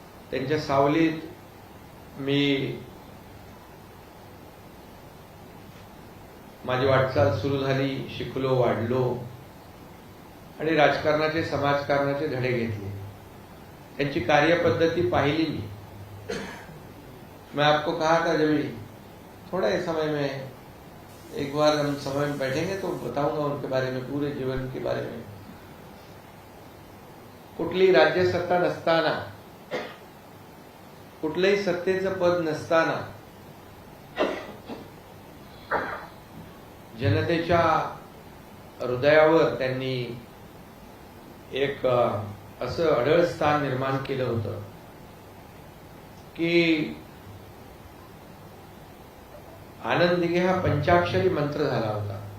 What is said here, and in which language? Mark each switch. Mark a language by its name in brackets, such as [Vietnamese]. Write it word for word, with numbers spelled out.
[Marathi] त्यांच्या सावलीत मी माझी वाटचाल सुरू झाली, शिकलो, वाढलो आणि राजकारणाचे समाजकारणाचे धडे घेतले. त्यांची कार्यपद्धती पाहिली मी. [Hindi] मैं आपको कहा था जब भी, थोड़ा ही समय में एक बार हम समय में बैठेंगे तो बताऊंगा उनके बारे में, पूरे जीवन के बारे में. [Marathi] कुठली राज्य सत्ता नसताना, कुठलंही सत्तेचं पद नसताना, जनतेच्या हृदयावर त्यांनी एक अ, असं अढळ स्थान निर्माण केलं होतं की आनंद दिघे हा पंचाक्षरी मंत्र झाला होता.